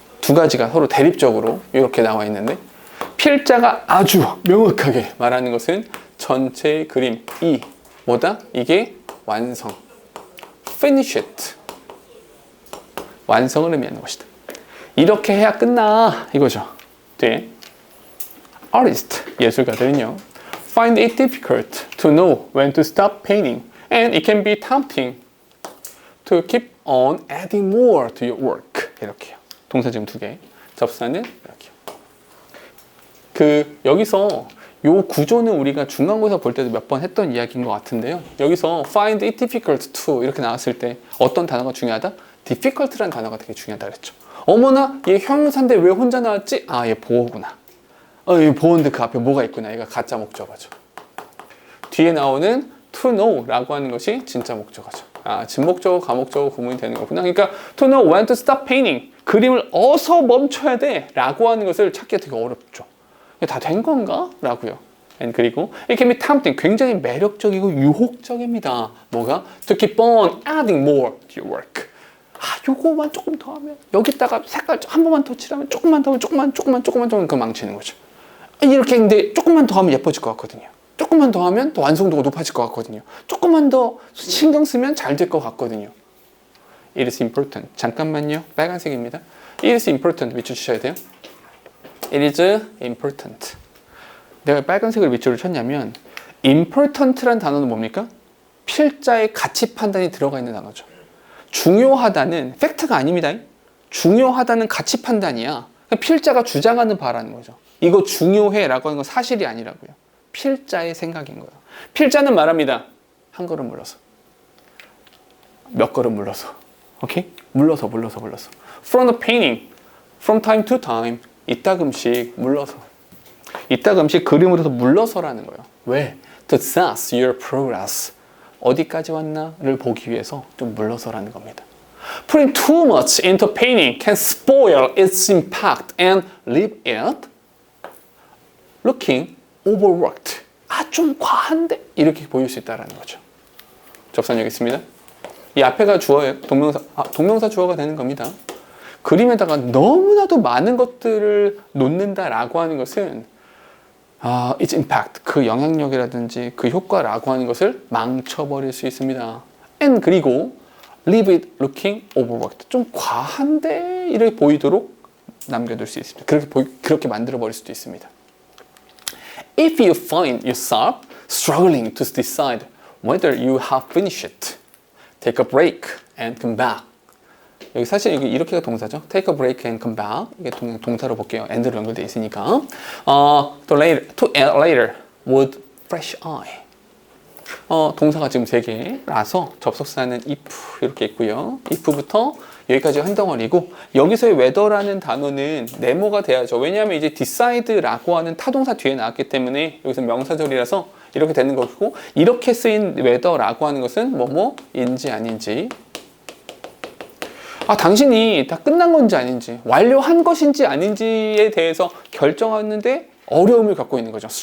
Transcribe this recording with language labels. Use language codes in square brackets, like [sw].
[ko] 두 가지가 서로 대립적으로 이렇게 나와 있는데 필자가 아주 명확하게 말하는 것은 전체의 그림 이 뭐다? 이게 완성 [en] finish it [ko] 완성을 의미하는 것이다. 이렇게 해야 끝나 이거죠. [en] 뒤에 artist [ko] 예술가들은요 [en] find it difficult to know when to stop painting and it can be tempting to keep on adding more to your work. [ko] 이렇게요. 동사 지금 두 개. 접사는 이렇게요. 여기서 요 구조는 우리가 중간고사 볼 때도 몇 번 했던 이야기인 것 같은데요. 여기서 [en] find it difficult to [ko] 이렇게 나왔을 때 어떤 단어가 중요하다? difficult라는 단어가 되게 중요하다 그랬죠. 어머나 얘 형용사인데 왜 혼자 나왔지? 아, 얘 보어구나. 얘 보어인데 그 앞에 뭐가 있구나. 얘가 가짜 목적어죠. 뒤에 나오는 to know라고 하는 것이 진짜 목적어죠. 진목적어, 가목적어 구분이 되는 거구나. 그러니까 [en] to know when to stop painting. [ko] 그림을 어서 멈춰야 돼 라고 하는 것을 찾기가 되게 어렵죠. 다 된 건가? 라고요. 그리고 [en] it can be tempting. [ko] 굉장히 매력적이고 유혹적입니다. 뭐가? [en] to keep on adding more to your work. [ko] 요거만 조금 더 하면 여기다가 색깔 한 번만 더 칠하면 조금만 더 하면 조금만 그 망치는 거죠. 이렇게 근데 조금만 더 하면 예뻐질 것 같거든요. 조금만 더 하면 더 완성도가 높아질 것 같거든요. 조금만 더 신경 쓰면 잘 될 것 같거든요. [en] It is important. [ko] 잠깐만요. 빨간색입니다. [en] It is important. [ko] 밑줄 치셔야 돼요. [en] It is important. [ko] 내가 빨간색을 밑줄을 쳤냐면 important란 단어는 뭡니까? 필자의 가치 판단이 들어가 있는 단어죠. 중요하다는 팩트가 아닙니다. 중요하다는 가치 판단이야. 필자가 주장하는 바라는 거죠. 이거 중요해 라고 하는 건 사실이 아니라고요. 필자의 생각인 거예요. 필자는 말합니다. 한 걸음 물러서. 몇 걸음 물러서. 오케이? 물러서. [en] From the painting. From time to time. [ko] 이따금씩 물러서. 이따금씩 그림으로서 물러서라는 거예요. 왜? [en] To assess your progress. [ko] 어디까지 왔나를 보기 위해서 좀 물러서라는 겁니다. [en] Putting too much into painting can spoil its impact and leave it looking overworked. [ko] 좀 과한데? 이렇게 보일 수 있다는 거죠. 접선 여기 있습니다. 이 앞에가 주어예요. 동명사 주어가 되는 겁니다. 그림에다가 너무나도 많은 것들을 놓는다라고 하는 것은 its impact, 그 영향력이라든지 그 효과라고 하는 것을 망쳐버릴 수 있습니다. [en] and [ko] 그리고 [en] leave it looking overworked. [ko] 좀 과한데 이렇게 보이도록 남겨둘 수 있습니다. 그렇게 만들어버릴 수도 있습니다. [en] If you find yourself struggling to decide whether you have finished it, take a break and come back. [ko] 여기 사실 이렇게가 동사죠. [en] Take a break and come back. [ko] 이게 동사로 볼게요. and로 연결되어 있으니까. [en] to add later with fresh eye. [ko] 동사가 지금 3개라서 접속사는 if 이렇게 있고요. if부터 여기까지 한 덩어리고 여기서의 whether라는 단어는 네모가 돼야죠. 왜냐하면 이제 decide라고 하는 타동사 뒤에 나왔기 때문에 여기서 명사절이라서 이렇게 되는 거고 이렇게 쓰인 whether라고 하는 것은 뭐뭐인지 아닌지 당신이 다 끝난 건지 아닌지 완료한 것인지 아닌지에 대해서 결정하는데 어려움을 겪고 있는 거죠.